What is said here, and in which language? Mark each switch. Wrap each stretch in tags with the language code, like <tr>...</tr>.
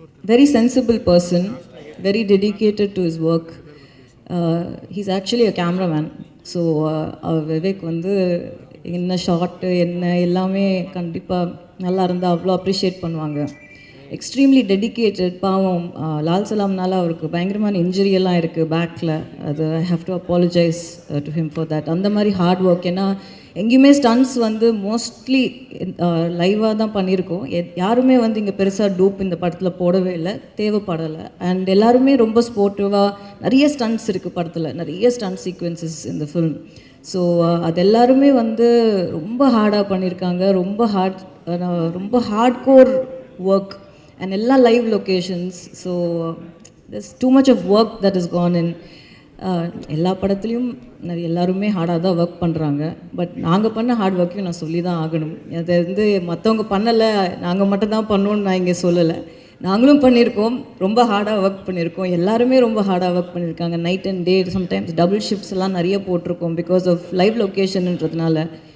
<en>Very sensible person, very dedicated to his work. He's actually a cameraman.</en> <ta>So Vivek வந்து என்ன short என்ன எல்லாமே கண்டிப்பாக நல்லா இருந்தால் அவ்வளோ அப்ரிஷியேட் பண்ணுவாங்க. Extremely dedicated. பாவம் லால் சலாம்னால அவருக்கு பயங்கரமான இன்ஜுரி எல்லாம் இருக்குது பேக்கில்.</ta> <en>அது I have to apologise to him for that.</en> <ta>அந்த மாதிரி ஹார்ட் ஒர்க். ஏன்னா எங்கேயுமே ஸ்டன்ஸ் வந்து மோஸ்ட்லி லைவாக தான் பண்ணியிருக்கோம். யாருமே வந்து இங்கே பெருசாக டூப் இந்த படத்தில் போடவே இல்லை, தேவைப்படலை. அண்ட் எல்லாருமே ரொம்ப ஸ்போர்ட்டிவாக, நிறைய ஸ்டன்ட்ஸ் இருக்குது படத்தில், நிறைய ஸ்டன்ட் சீக்வன்சஸ் இந்த ஃபில்ம். ஸோ அது எல்லாருமே வந்து ரொம்ப ஹார்டாக பண்ணியிருக்காங்க. ரொம்ப ஹார்ட் கோர் ஒர்க் அண்ட் எல்லா live locations.</ta> <en>So there's too much of work that has gone in.</en> <ta>எல்லா படத்துலையும் எல்லாருமே ஹார்டாக தான் ஒர்க் பண்ணுறாங்க. பட் நாங்கள் பண்ண ஹார்ட் ஒர்க்கையும் நான் சொல்லி தான் ஆகணும். அதை வந்து மற்றவங்க பண்ணலை, நாங்கள் மட்டும் தான் பண்ணோன்னு நான் இங்கே சொல்லலை. நாங்களும் பண்ணியிருக்கோம், ரொம்ப ஹார்டாக ஒர்க் பண்ணியிருக்கோம். எல்லாருமே ரொம்ப ஹார்டாக ஒர்க் பண்ணியிருக்காங்க. Night and day, sometimes double shifts எல்லாம் நிறைய போட்டிருக்கோம் பிகாஸ் ஆஃப் லைவ் லொக்கேஷன்ன்றதுனால.</ta>